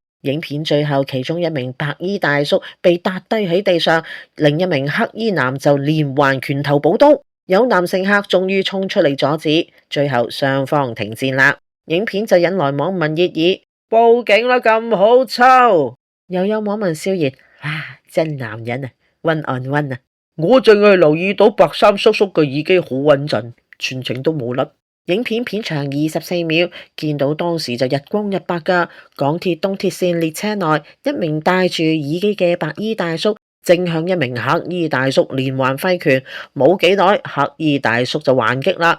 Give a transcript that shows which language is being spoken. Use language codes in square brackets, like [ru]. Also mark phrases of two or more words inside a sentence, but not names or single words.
[yue] 影片最後，其中一名白衣大叔被打低喺地上，另一名黑衣男就連環拳頭補刀。有男乘客終於衝出嚟阻止，最後雙方停戰啦。影片就引來網民熱議，報警啦咁好抽。又有網民笑言：啊，真男人啊 ， [en] one on one [yue] 啊！我淨係留意到白衫叔叔嘅耳機好穩陣，全程都冇甩。影片片長24秒，見到當時就日光日白噶。港鐵東鐵線列車內，一名戴住耳機嘅白衣大叔正向一名黑衣大叔連環揮拳，冇幾耐，黑衣大叔就還擊啦。